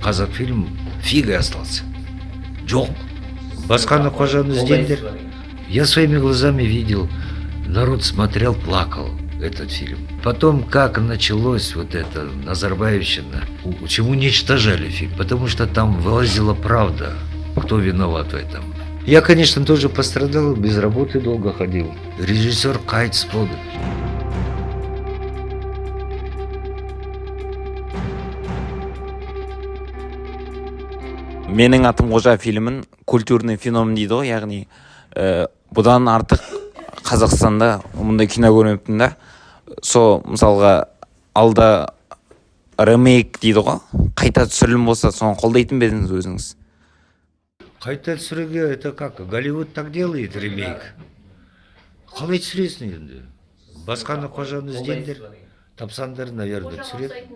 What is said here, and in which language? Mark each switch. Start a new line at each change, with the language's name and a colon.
Russian: Казакфильм фигой остался.
Kazakh: Жоқ. Басқаны қожаны іздеңдер.
Russian: Я своими глазами видел, народ смотрел, плакал этот фильм. Потом, как началось вот это Назарбаевщина, почему уничтожали фильм? Потому что там вылазила правда, кто виноват в этом. Я, конечно, тоже пострадал, без работы долго ходил.
Kazakh: Режиссер қайтыс болды. Менің атым Қожа фильмін
Russian: культурный феномен
Kazakh: дейді ғой, яғни бұдан артық Қазақстанда мұндай кино көрмеппін да. Со мысалға алда ремейк дейді ғой, қайта түсірілім болса, соны қолдайтын ба едіңіз өзіңіз? Қайта түсіруге,
Russian: это как, Голливуд так делает, ремейк.
Kazakh: Қалай түсіресің енді? Басқаны қожаны іздеңдер, тапсаңдар, наверное, түсіреді.